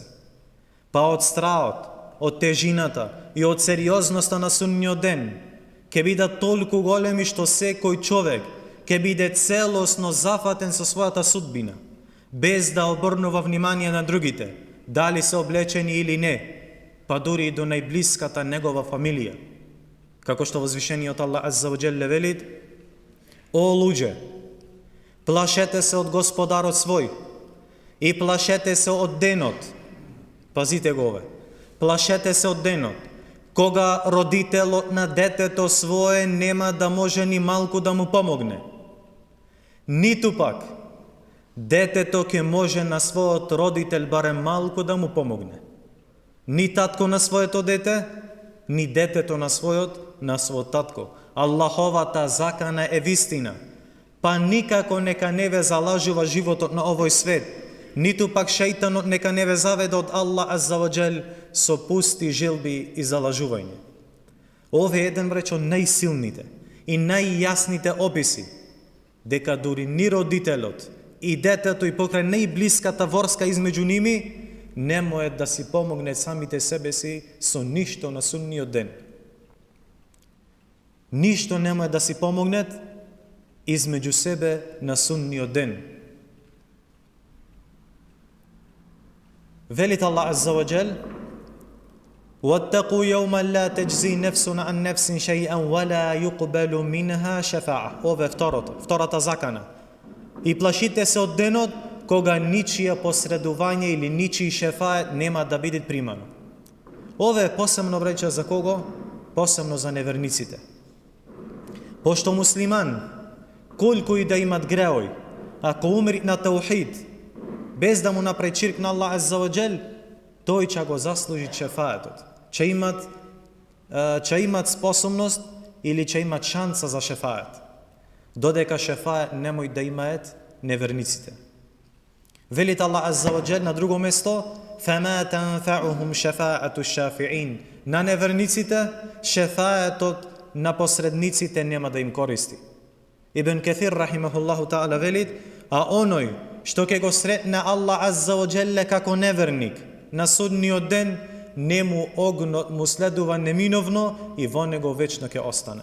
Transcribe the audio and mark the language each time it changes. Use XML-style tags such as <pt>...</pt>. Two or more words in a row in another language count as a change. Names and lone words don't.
<mk>Па од страот, од тежината и од сериозноста на судниот ден ќе бидат толку големи што секој човек ќе биде целосно зафатен со својата судбина, без да обрнува внимание на другите, дали се облечени или не, па дури и до најблиската негова фамилија. Како што возвишениот Аллах</mk> <ar>عز وجل</ar> <mk>велит: "О луѓе, плашете се од Господарот свој и плашете се од денот." Пазите го ове. Плашете се од денот кога родителот на детето свое нема да може ни малку да му помогне. Ниту пак детето ќе може на својот родител барем малку да му помогне. Ни татко на своето дете, ни детето на својот татко. Аллаховата закана е вистина. Па никако нека не ве залажува животот на овој свет, ниту пак шејтанот нека не ве заведе од Аллах</mk> <ar>عز وجل</ar> <mk>со пусти желби и залажување. Ове е еден од најсилните и најјасните описи дека дури ни родителот и детето и покрај најблиската врска измеѓу ними не може да си помогне самите себе си со ништо на судниот ден. Ништо не може да си помогнет измеѓу себе на судниот ден. Велит Аллах</mk> <ar>عز وجل: "واتقوا يوما لا تجزي نفس عن نفس شيئا ولا يقبل منها شفاعة."</ar> <mk>Ова втората закана. И плашите се од денот кога ничија посредување или ничиј шефает нема да биде примано. Ова е посебно рече за кого? Посебно за неверниците. Пошто муслиман, колку и да имат греој, ако умри на таухид, без да му направи ширк на Аллах</mk> <ar>عز وجل,</ar> <mk>тој ќе го заслужи шефаетот. Ќе имат способност или ќе имат шанса за шефает. Додека шефает немој да имаат неверниците. Велит Аллах</mk> <ar>عز وجل</ar> <mk>на друго место:</mk> <ar>"فما تنفعهم شفاعة الشافعين."</ar> <mk>На неверниците шефаетот на посредниците нема да им користи. Ибн Каthир</mk> <ar>رحمه الله تعالى</ar> <mk>велит: "А оној што ќе го сретне Аллах</mk> <ar>عز وجل</ar> <mk>како неверник на судниот ден, нему огнот му следува неминовно и во него вечно ќе остане."</mk>